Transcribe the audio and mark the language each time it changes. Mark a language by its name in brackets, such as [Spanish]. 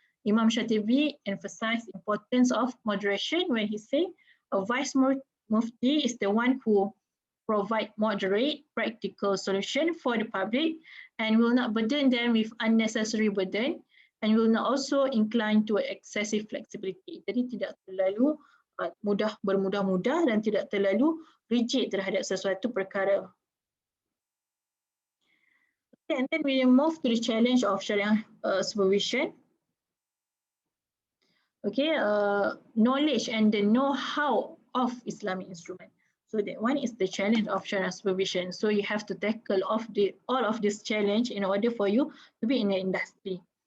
[English] Imam Shatibi emphasized the importance of moderation when he said a vice mufti is the one who provide moderate, practical solution for the public and will not burden them with unnecessary burden and will not also incline to excessive flexibility. [Malay] Jadi tidak terlalu bermudah-mudah dan tidak terlalu rigid terhadap sesuatu perkara. [English] Okay, and then we move to the challenge of Syariah supervision. okay, knowledge and the know-how of Islamic instrument. So that one is the challenge of Sharia supervision. So you have to tackle all of this challenge in order for you to be in the industry.